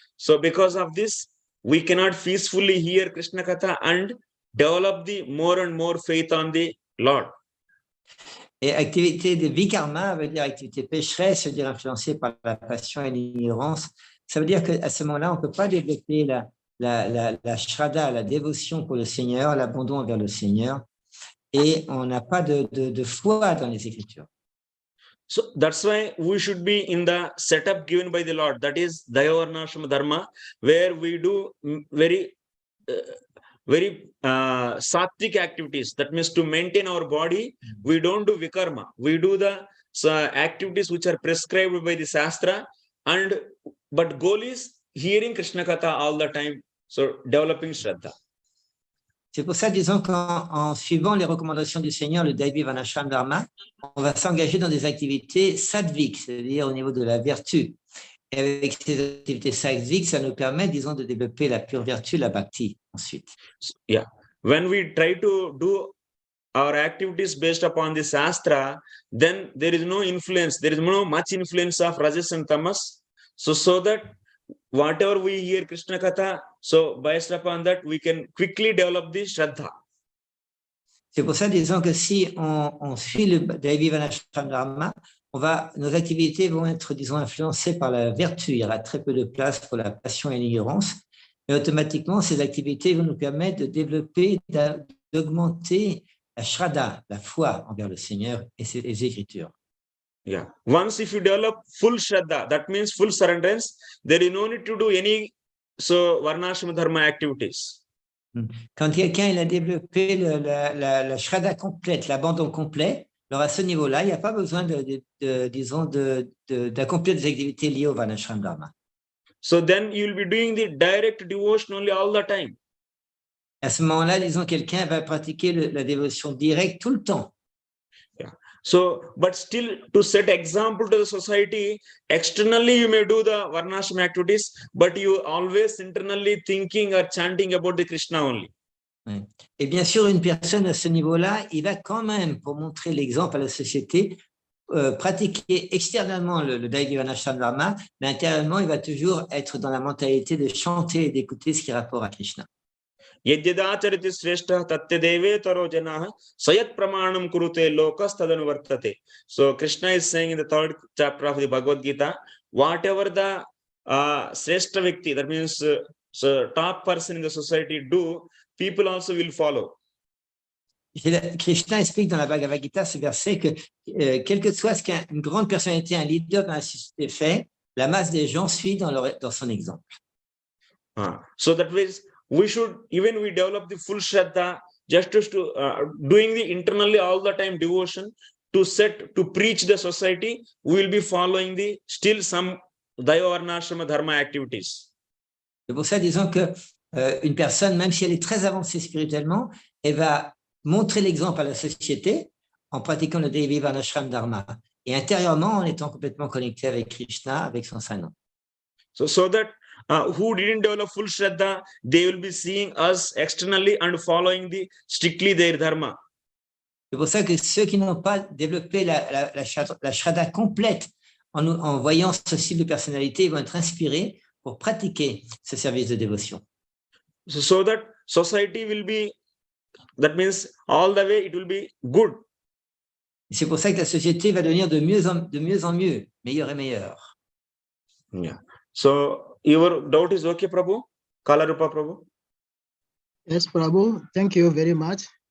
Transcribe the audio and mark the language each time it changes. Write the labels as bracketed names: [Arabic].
[English] So because of this, we cannot peacefully hear Krishna Katha and develop the more and more faith on the Lord. [French] Et activité de vikarma veut dire activité pécheresse, veut dire influencée par la passion et l'ignorance. Ça veut dire qu'à ce moment-là, on ne peut pas développer la shraddha, la dévotion pour le Seigneur, l'abandon envers le Seigneur, et on n'a pas de foi dans les Écritures. [English] So that's why we should be in the setup given by the Lord, that is Daiva Varnasrama dharma, where we do very sattvic activities. That means to maintain our body, we don't do vikarma. We do the activities which are prescribed by the Shastra, but goal is hearing Krishna Katha all the time, so developing Shraddha. [French] C'est pour ça, disons qu'en suivant les recommandations du Seigneur, le Daiva Varnasrama dharma, on va s'engager dans des activités sattviques, c'est-à-dire au niveau de la vertu. Et avec ces activités sattviques, ça nous permet, disons, de développer la pure vertu, la bhakti, ensuite. Yeah. [English] When we try to do our activities based upon the Shastra, then there is no influence, there is no much influence of Rajas and Tamas. So that whatever we hear Krishna Katha, so based upon that, we can quickly develop the Shraddha. [French] C'est pour ça, disons que si on suit le Daiva Varnasrama dharma, nos activités vont être, disons, influencées par la vertu. Il y aura très peu de place pour la passion et l'ignorance. Et automatiquement, ces activités vont nous permettre de développer, d'augmenter la shraddha, la foi envers le Seigneur et ses Écritures. Yeah. [English] Once if you develop full Shraddha, that means full surrenderance, there is no need to do any Varnasrama dharma activities. [French] Quand quelqu'un il a développé la shraddha complète, l'abandon complet, alors à ce niveau-là, il n'y a pas besoin d'accomplir des activités liées au Varnasrama dharma. [English] So then you will be doing the direct devotion only all the time. [French] À ce moment-là, disons, quelqu'un va pratiquer la dévotion directe tout le temps. Yeah. [English] So, but still to set example to the society, externally you may do the Varnasrama activities, but you always internally thinking or chanting about the Krishna only. [French] Et bien sûr, une personne à ce niveau-là, il va quand même, pour montrer l'exemple à la société, pratiquer extérieurement le Daiva Varnasrama Dharma, mais intérieurement, il va toujours être dans la mentalité de chanter et d'écouter ce qui est rapport à Krishna. [Sanskrit] Yadyadachariti shrestha tatyadeve taro janaha sayat pramanam kurute lokas tadanuvartate. [English] So Krishna is saying in the 3rd chapter of the Bhagavad Gita, whatever the shrestha Vikti, that means so top person in the society do, people also will follow. [French] Krishna explique dans la Bhagavad Gita ce verset que quel que soit ce qu'une grande personnalité, un leader dans la société fait, la masse des gens suit dans son exemple. [English] So that means we should, even we develop the full Shraddha, just to doing the internally all the time devotion, to preach the society, we will be following the still some Daiva Varnasrama Dharma activities. [French] C'est pour ça, disons que une personne, même si elle est très avancée spirituellement, elle va montrer l'exemple à la société en pratiquant le Daiva Varnasrama Dharma et intérieurement en étant complètement connecté avec Krishna, avec son saint nom. [English] So that who didn't develop full Shraddha, they will be seeing us externally and following strictly their dharma. [French] C'est pour ça que ceux qui n'ont pas développé la Shraddha complète en voyant ce style de personnalité, ils vont être inspirés pour pratiquer ce service de dévotion. [English] So that society will be, that means all the way it will be good. [French] C'est pour ça que la société va devenir de mieux en mieux, meilleure et meilleure. Yeah. [English] So your doubt is okay, Prabhu? Kalarupa Prabhu? Yes, Prabhu, thank you very much.